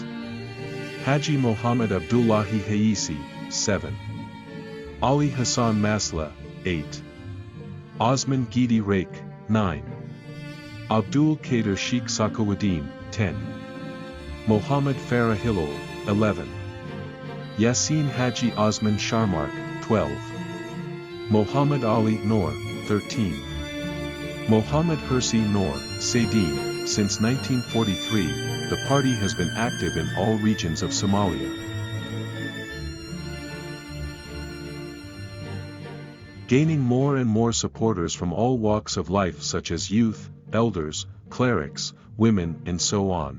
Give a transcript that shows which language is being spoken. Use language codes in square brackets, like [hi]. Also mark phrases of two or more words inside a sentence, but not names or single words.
[en] Haji Mohammed Abdullahi Haisi, 7. Ali Hassan Masla, 8. Osman Gidi Rake, 9. Abdul Qadir Sheikh Sakawaddin, 10. Mohammed Farah Hilal, 11. Yasin Haji Osman Sharmark, 12. Mohammed Ali Noor, 13. Mohammed Hersi Noor, Saidin. Since 1943, the party has been active in all regions of Somalia. Gaining more and more supporters from all walks of life such as youth, elders, clerics, women and so on.